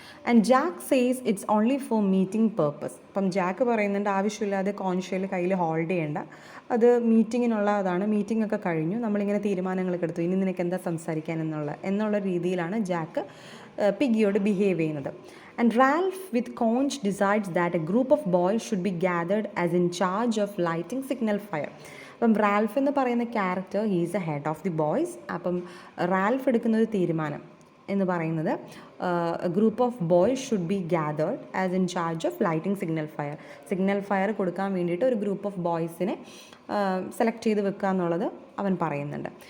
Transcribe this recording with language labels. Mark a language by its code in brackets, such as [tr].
[en] And Jack says it's only for meeting purpose. [ml] അപ്പം Jack പറയുന്നുണ്ട് ആവശ്യമില്ലാതെ കോഞ്ച് ഷെല്ല് കയ്യിൽ ഹോൾഡ് ചെയ്യേണ്ട, അത് മീറ്റിങ്ങിനുള്ളതാണ്, മീറ്റിംഗ് ഒക്കെ കഴിഞ്ഞു, നമ്മളിങ്ങനെ തീരുമാനങ്ങളൊക്കെ എടുത്തു, ഇനി നിനക്ക് എന്താ സംസാരിക്കാൻ എന്നുള്ള രീതിയിലാണ് ജാക്ക് പിഗിയോട് ബിഹേവ് ചെയ്യുന്നത്. [en] And Ralph with Conch decides that a group of boys should be gathered as in charge of lighting signal fire. [ml] അപ്പം റാൽഫ് എന്ന് പറയുന്ന character [en] He's a head of the boys. [ml] അപ്പം റാൽഫ് എടുക്കുന്ന ഒരു തീരുമാനം എന്ന് പറയുന്നത് [en] group of boys should be gathered as in charge of lighting signal fire [ml] കൊടുക്കാൻ വേണ്ടിയിട്ട് ഒരു ഗ്രൂപ്പ് ഓഫ് ബോയ്സിനെ സെലക്ട് ചെയ്ത് വെക്കുക എന്നുള്ളത് അവൻ പറയുന്നുണ്ട്.